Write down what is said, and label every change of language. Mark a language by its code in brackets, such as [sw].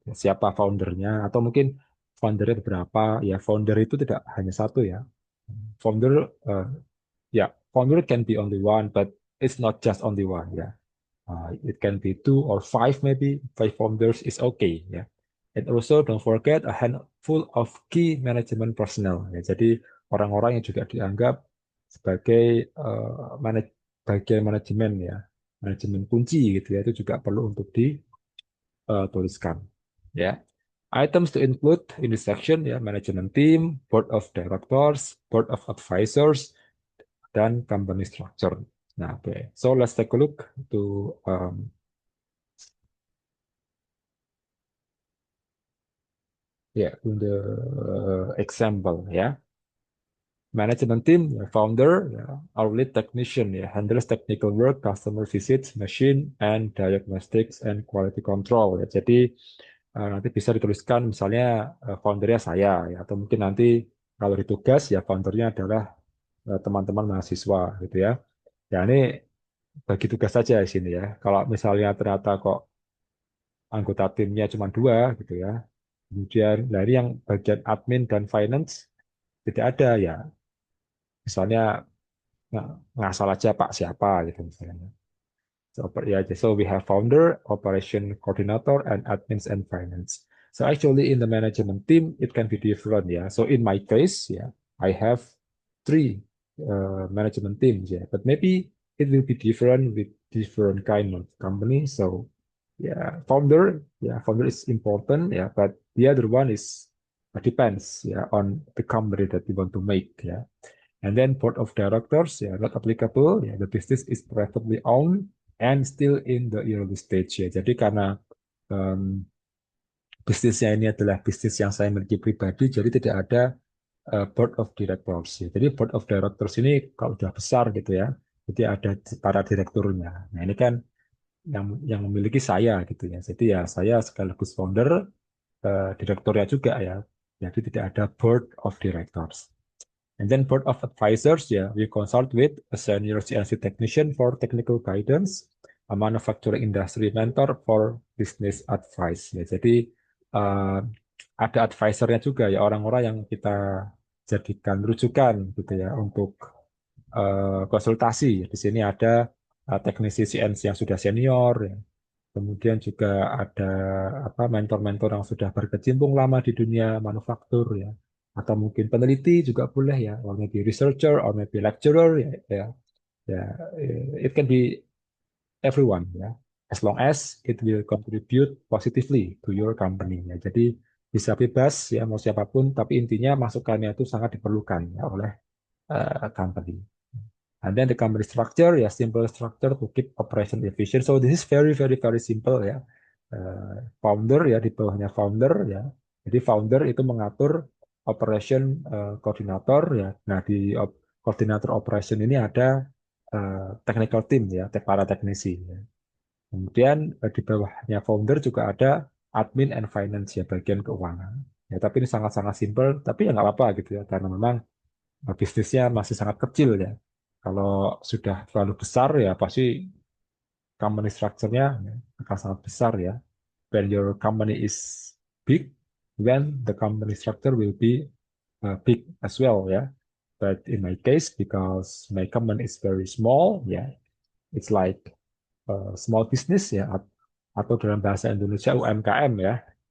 [id] Siapa foundernya atau mungkin foundernya beberapa. Ya, founder itu tidak hanya satu ya. [en] Founder, founder can be only one, but it's not just only one ya. It can be two or five, maybe five founders is okay ya. And also don't forget a handful of key management personnel ya. [id] Jadi orang-orang yang juga dianggap sebagai bagian manajemen ya, manajemen kunci gitu ya, itu juga perlu untuk dituliskan ya. [en] Items to include in this section ya, management team, board of directors, board of advisors, dan company structure. Nah, oke. So let's take a look to in the example ya. Management team, ya, founder, ya, our lead technician ya, handles technical work, customer visits, machine, and diagnostics and quality control ya. [id] Jadi nanti bisa dituliskan misalnya foundernya saya ya, atau mungkin nanti kalau ditugas ya foundernya adalah teman-teman mahasiswa gitu ya. Ya ini bagi tugas saja di sini ya. Kalau misalnya ternyata kok anggota timnya cuma dua gitu ya. Kemudian dari yang bagian admin dan finance tidak ada ya. Misalnya ngasal aja Pak siapa gitu misalnya. [en] So we have founder, operation coordinator, and admins and finance. So actually in the management team, it can be different, yeah. So in my case, yeah, I have three management teams, yeah. But maybe it will be different with different kind of company. So yeah, founder is important, yeah. But the other one is depends, yeah, on the company that you want to make, yeah. And then board of directors, ya, not applicable. Ya, the business is privately owned and still in the early stage. Ya. [id] Jadi karena um, bisnisnya ini adalah bisnis yang saya miliki pribadi, jadi tidak ada board of directors. Ya. Jadi board of directors ini kalau sudah besar gitu ya, jadi ada para direkturnya. Nah ini kan yang memiliki saya gitu ya. Jadi ya saya sekaligus founder, direkturnya juga ya. Jadi tidak ada board of directors. [en] And then board of advisors, yeah, we consult with a senior CNC technician for technical guidance, a manufacturing industry mentor for business advice. [id] Ya, jadi uh, ada advisornya juga ya orang-orang yang kita jadikan rujukan gitu ya untuk konsultasi. Di sini ada teknisi CNC yang sudah senior, ya. Kemudian juga ada apa mentor-mentor yang sudah berkecimpung lama di dunia manufaktur ya. Atau mungkin peneliti juga boleh ya, [en] or maybe researcher or maybe lecturer [id] ya, ya. [en] Ya, it can be everyone ya. As long as it will contribute positively to your company ya. [id] Jadi bisa bebas ya mau siapapun, tapi intinya masukannya itu sangat diperlukan ya oleh company. [en] And then the company structure, ya simple structure to keep operation efficient. So this is very very very simple ya. [id] Founder ya di bawahnya founder ya. Jadi founder itu mengatur operation koordinator ya. Nah di koordinator operation ini ada technical team ya, para teknisi. Ya. Kemudian di bawahnya founder juga ada admin and finance ya, bagian keuangan. Ya tapi ini sangat-sangat simple, tapi ya nggak apa-apa gitu ya, karena memang bisnisnya masih sangat kecil ya. Kalau sudah terlalu besar ya pasti company structure-nya ya, akan sangat besar ya. [en] When your company is big, then the company structure will be big as well ya. But in my case, because my company is very small, ya, it's like small business ya, [id] atau dalam bahasa Indonesia UMKM [en] ya.